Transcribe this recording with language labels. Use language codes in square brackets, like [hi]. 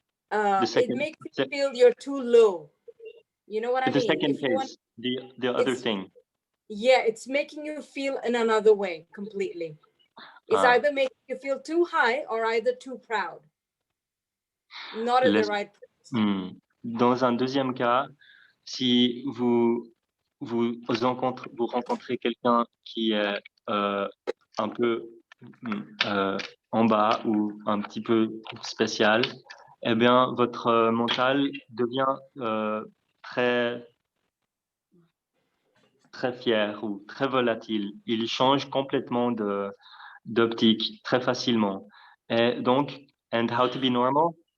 [en] it makes you feel you're too low. You know what I mean? The second case, the other thing. Yeah, it's making you feel in another way completely. It's either making you feel too high or either too proud. Not at the right place. [fr] Dans un deuxième cas, si vous rencontrez quelqu'un qui est un peu en bas ou un petit peu spécial, eh bien, votre mental devient très fier ou très volatile. Il change complètement d'optique très facilement. Et donc, [en] and how to be normal?